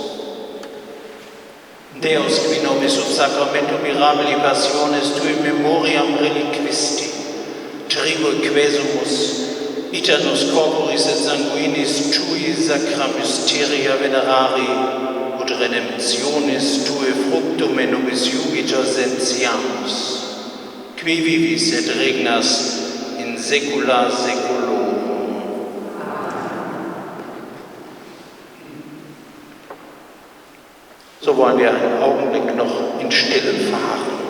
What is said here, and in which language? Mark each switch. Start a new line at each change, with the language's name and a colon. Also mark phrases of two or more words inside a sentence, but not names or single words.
Latin: Deus, qui nobis sub sacramento mirabili passiones tui memoriam reliquisti, trigo quesumus, ita nos corporis et sanguinis tui sacra mysteria venerari, ut redemptionis tue fructum in nobis jugita sentiamus, qui vivis et regnas in saecula saeculorum.
German: So wollen wir einen Augenblick noch in Stille verharren.